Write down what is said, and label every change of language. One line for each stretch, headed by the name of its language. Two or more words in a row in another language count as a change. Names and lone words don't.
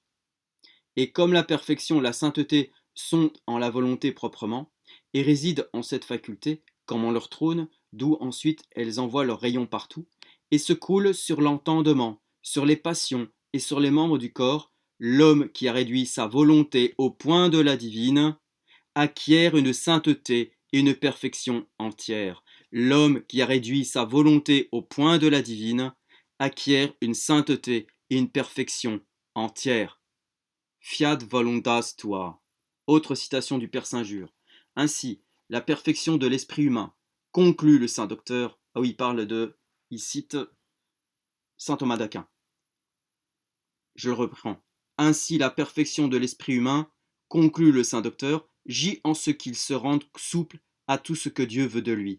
French: Et comme la perfection et la sainteté sont en la volonté proprement, et résident en cette faculté, comme en leur trône, d'où ensuite elles envoient leurs rayons partout, et se coulent sur l'entendement, sur les passions et sur les membres du corps, l'homme qui a réduit sa volonté au point de la divine acquiert une sainteté et une perfection entière. L'homme qui a réduit sa volonté au point de la divine acquiert une sainteté et une perfection entière.
Latin: Fiat voluntas tua.
French: Autre citation du Père Saint-Jure. Ainsi, la perfection de l'esprit humain, conclut le Saint Docteur. Il cite Saint Thomas d'Aquin. Je le reprends. Ainsi, la perfection de l'esprit humain, conclut le Saint Docteur, gît en ce qu'il se rende souple à tout ce que Dieu veut de lui.